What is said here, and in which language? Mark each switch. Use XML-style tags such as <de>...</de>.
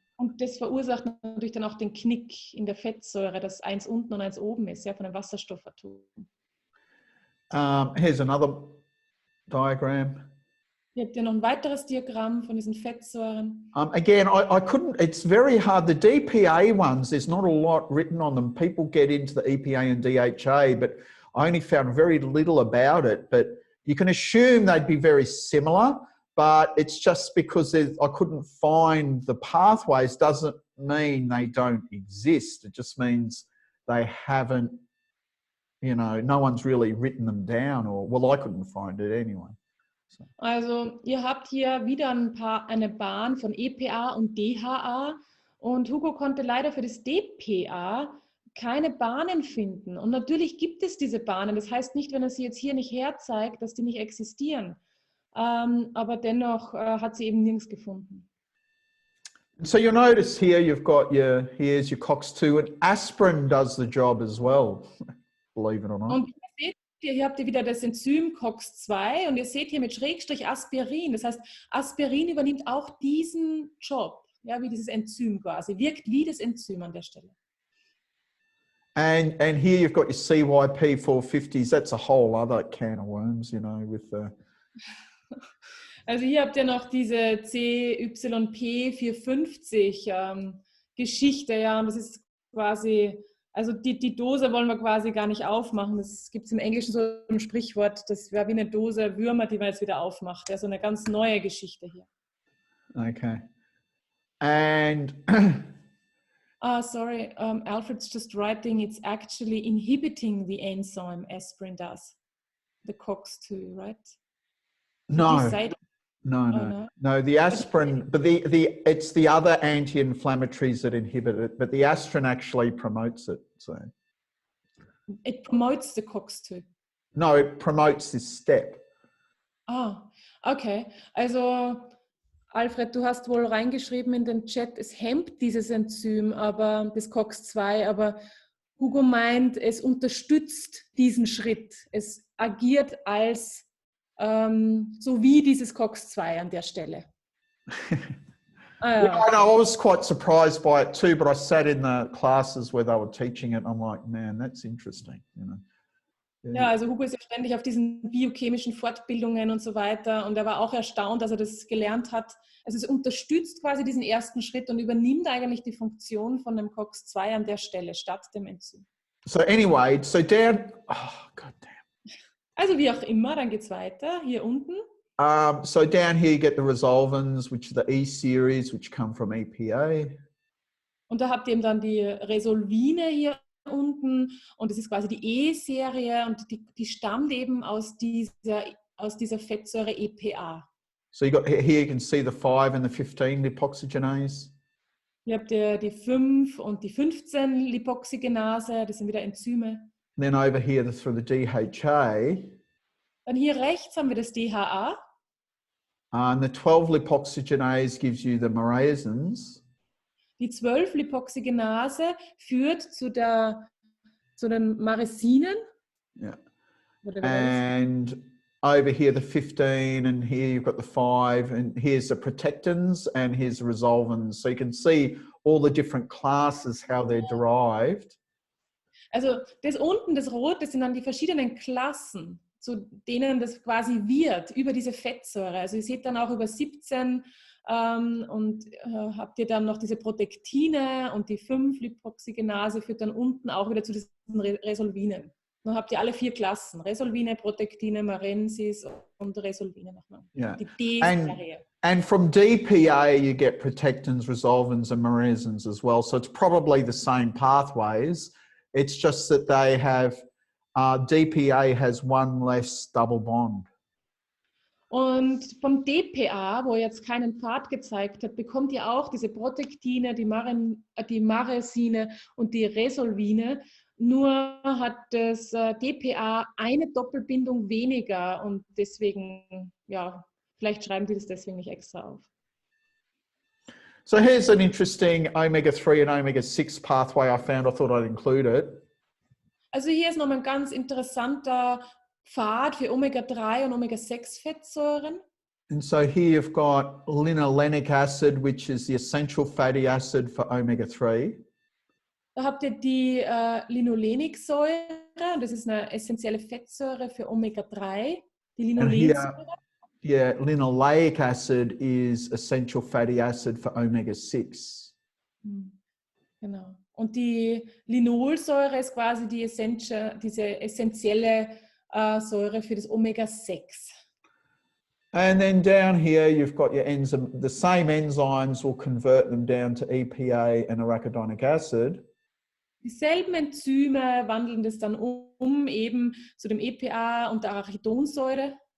<de>Und das verursacht natürlich dann auch den Knick in der Fettsäure, dass eins unten und eins oben ist, ja, von den Wasserstoffatomen.</de> <en>Here's another diagram.</en> <de>Hier habt ihr noch ein weiteres Diagramm von diesen Fettsäuren.</de> <en>Again, I couldn't, it's very hard. The DPA ones, there's not a lot written on them. People get into the EPA and DHA, but I only found very little about it. But you can assume they'd be very similar, but it's just because I couldn't find the pathways doesn't mean they don't exist. It just means they haven't, you know, no one's really written them down, or, well, I couldn't find it anyway. So.</en> <de>Also ihr habt hier wieder eine Bahn von EPA und DHA und Hugo konnte leider für das DPA keine Bahnen finden. Und natürlich gibt es diese Bahnen. Das heißt nicht, wenn er sie jetzt hier nicht herzeigt, dass die nicht existieren. Aber dennoch hat sie eben nirgends gefunden.</de> <en>So you'll notice here you've got here's your COX-2, and aspirin does the job as well, believe it or not.</en> <de>Und hier habt ihr wieder das Enzym COX-2 und ihr seht hier mit Schrägstrich Aspirin. Das heißt, Aspirin übernimmt auch diesen Job, ja, wie dieses Enzym quasi, wirkt wie das Enzym an der Stelle.</de> <en>And here you've got your CYP450s. That's a whole other can of worms, you know, with the...</en> <de>Also hier habt ihr noch diese CYP450 Geschichte, ja, und das ist quasi... Also die Dose wollen wir quasi gar nicht aufmachen. Das gibt es im Englischen so ein Sprichwort, das wäre wie eine Dose Würmer, die man jetzt wieder aufmacht. Ja, so eine ganz neue Geschichte hier.</de> <en>Okay. And... sorry, Alfred's just writing, it's actually inhibiting the enzyme aspirin does. The COX-2, right? No. No, the aspirin, but it's the other anti-inflammatories that inhibit it, but the aspirin actually promotes it. So it promotes the COX-2. No, it promotes this step. Okay.</en> <de>Also Alfred, du hast wohl reingeschrieben in den Chat, es hemmt dieses Enzym, aber das COX-2, aber Hugo meint, es unterstützt diesen Schritt. Es agiert als so wie dieses COX-2 an der Stelle.</de> <en>Yeah, I know. I was quite surprised by it too, but I sat in the classes where they were teaching it. And I'm like, man, that's interesting. You know?</en> <de>Ja, also Hugo ist ja ständig auf diesen biochemischen Fortbildungen und so weiter und er war auch erstaunt, dass er das gelernt hat. Also es unterstützt quasi diesen ersten Schritt und übernimmt eigentlich die Funktion von dem COX-2 an der Stelle statt dem Enzym.</de> <en>So anyway, so down, oh god damn.</en> <de>Also wie auch immer, dann geht es weiter, hier unten.</de> <en>So down here you get the Resolvines, which are the E series, which come from EPA.</en> <de>Und da habt ihr eben dann die Resolvine hier unten und das ist quasi die E-Serie und die stammt eben aus dieser Fettsäure EPA.</de> <en>So you got here, you can see the 5 and the 15 lipoxygenase.</en> <de>Hier habt ihr die 5 und die 15 Lipoxygenase, das sind wieder Enzyme.</de> <en>And then over here through the DHA.</en> <de>Dann hier rechts haben wir das DHA.</de> <en>And the 12 lipoxygenase gives you the myrasins.</en> <de>Die 12 Lipoxygenase führt zu den Myresinen.</de> <en>Yeah. And over here the 15, and here you've got the 5, and here's the protectins, and here's the resolvins. So you can see all the different classes, how they're derived.</en> <de>Also das unten, das Rot, das sind dann die verschiedenen Klassen, zu denen das quasi wird, über diese Fettsäure. Also ihr seht dann auch über 17 und habt ihr dann noch diese Protektine und die 5 Lipoxygenase führt dann unten auch wieder zu diesen Resolvinen. Dann habt ihr alle 4 Klassen, Resolvine, Protektine, Marensis und Resolvine nochmal.</de> <en>Yeah.</en> <de>Die D-Serie.</de> <en>And from DPA you get protectins, resolvins and myresins as well. So it's probably the same pathways. It's just that they have, DPA has one less double bond.</en> <de>Und vom DPA, wo jetzt keinen Pfad gezeigt hat, bekommt ihr auch diese Protektine, die Maresine und die Resolvine. Nur hat das DPA eine Doppelbindung weniger und deswegen, ja, vielleicht schreiben die das deswegen nicht extra auf.</de> <en>So here's an interesting omega-3 and omega-6 pathway I found. I thought I'd include it.</en> <de>Also hier ist nochmal ein ganz interessanter Pfad für Omega-3 und Omega-6-Fettsäuren.</de> <en>And so here you've got linolenic acid, which is the essential fatty acid for omega-3.</en> <de>Da habt ihr die Linolensäure, das ist eine essentielle Fettsäure für Omega-3. Die Linolensäure.</de> <en>Yeah, linoleic acid is essential fatty acid for omega-6.</en> <de>Genau. Und die Linolsäure ist quasi diese essentielle Säure für das Omega-6.</de> <en>And then down here you've got your enzyme. The same enzymes will convert them down to EPA and arachidonic acid.</en> <de>Dieselben Enzyme wandeln das dann eben zu dem EPA und der Arachidonsäure.</de>